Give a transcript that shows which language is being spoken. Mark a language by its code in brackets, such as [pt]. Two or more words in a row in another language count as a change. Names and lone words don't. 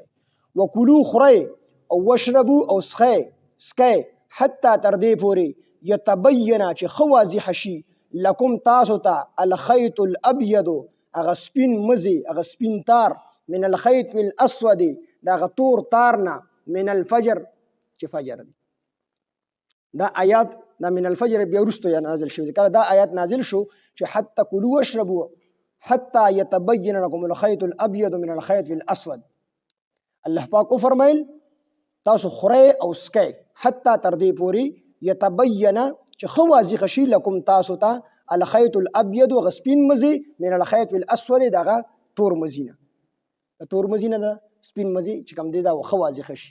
[ps] وکلوا خورئ او وشربوا او سکئ حتی تر دې پورې یتبین چې ښه واضح شي لکم تاسو ته [ar] الخیط الابیض [ps] هغه سپین مزي هغه سپین تار [ar] من الخیط الاسود [ps] د هغه تور تار نه [ar] من الفجر [ps] چې فجر دی. دا آیات دا [ar] من الفجر [ps] بیا وروسته یا نازل شوی، کله دا آیات نازل شو چې [ar] حتی کلوا واشربوا حتی یتبین لکم الخیط الابیض من الخیط الاسود. [ps] الله پاک فرمایل تاسو خورئ او سکئ حتی تر دې پورې یتبین چې ښه واضح شي لکم تاسو ته [ar] الخیط الابیض [ps] هغه سپین مزي [ar] من الخیط الاسود [ps] دغه تور مزي نه، د تور مزي نه د سپین مزي چې کوم دی دا ښه واضح شي.